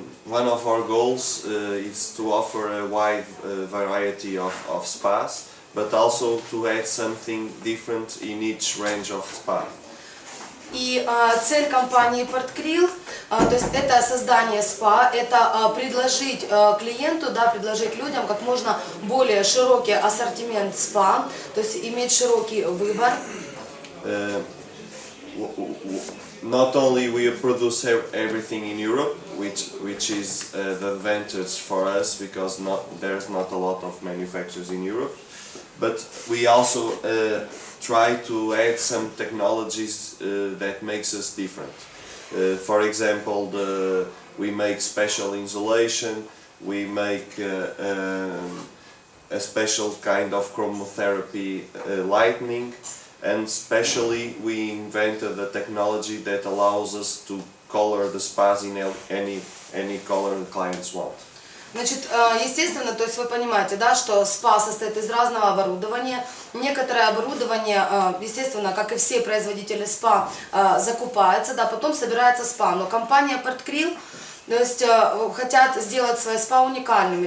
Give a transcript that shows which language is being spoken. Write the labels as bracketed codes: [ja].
[en] One of our goals is to offer a wide variety of spas, but also to add something different in each range of spa. [ru] И цель компании Portcril, то есть это создание спа, это предложить клиенту, да, предложить людям как можно более широкий ассортимент спа, то есть иметь широкий выбор. [en] Not only we produce everything in Europe, which is the advantage for us because there's not a lot of manufacturers in Europe, but we also try to add some technologies that makes us different. For example, we make special insulation, we make a special kind of chromotherapy lighting, and especially we invented a technology that allows us to color the spas in any color the clients want. [ru] Значит, естественно, то есть вы понимаете, да, что спа состоит из разного оборудования. Некоторое оборудование, естественно, как и все производители спа, закупается, да, потом собирается спа. Но компания Portcril, то есть хотят сделать свои спа уникальными.